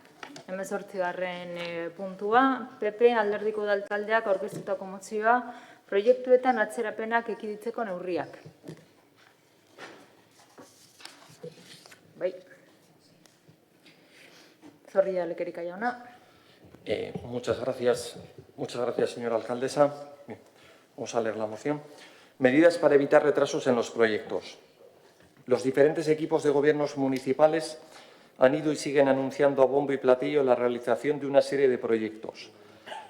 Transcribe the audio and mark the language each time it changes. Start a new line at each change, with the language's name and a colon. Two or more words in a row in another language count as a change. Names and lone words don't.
Basque: 18. puntua, PP alderdiko udaltaldeak aurkeztutako mozioa proiektuetan atzerapenak ekiditzeko neurriak. Bai. Zorrilla Lekerika jauna.
Spanish: Muchas gracias, señora alcaldesa. Bien, vamos a leer la moción. Medidas para evitar retrasos en los proyectos. Los diferentes equipos de gobiernos municipales han ido y siguen anunciando a bombo y platillo la realización de una serie de proyectos.